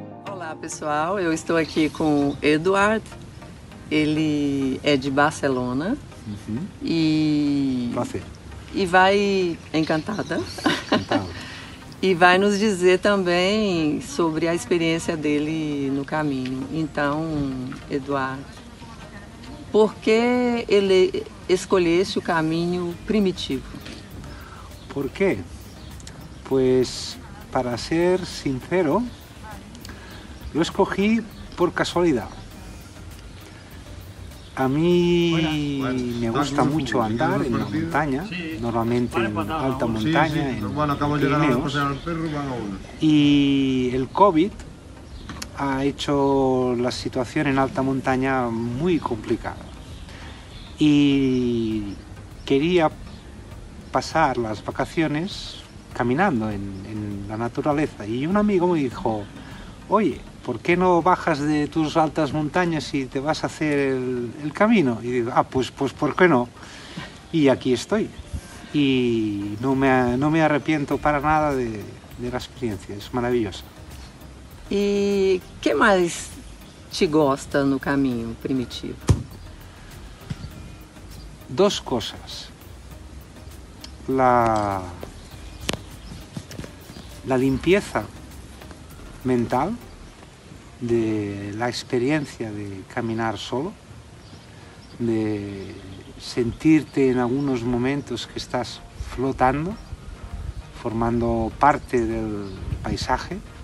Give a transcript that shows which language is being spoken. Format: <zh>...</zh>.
<pt>Olá pessoal, eu estou aqui com o Eduard, ele é de Barcelona e vai, encantada, e vai nos dizer também sobre a experiência dele no caminho. Então, Eduard, por que ele escolhesse o caminho primitivo?</pt> <es>¿Por qué? Pues, para ser sincero, lo escogí por casualidad. A mí me gusta mucho andar en la montaña, normalmente en alta montaña, en Pirineos, y el COVID ha hecho la situación en alta montaña muy complicada. Y quería pasar las vacaciones caminando en la naturaleza, y un amigo me dijo: oye, ¿por qué no bajas de tus altas montañas y te vas a hacer el camino? Y digo, pues ¿por qué no? Y aquí estoy. Y no me arrepiento para nada de la experiencia, es maravillosa.</es> <pt>E que mais te gosta no caminho primitivo?</pt> <es>Dos cosas. La limpieza mental de la experiencia de caminar solo, de sentirte en algunos momentos que estás flotando, formando parte del paisaje.</es>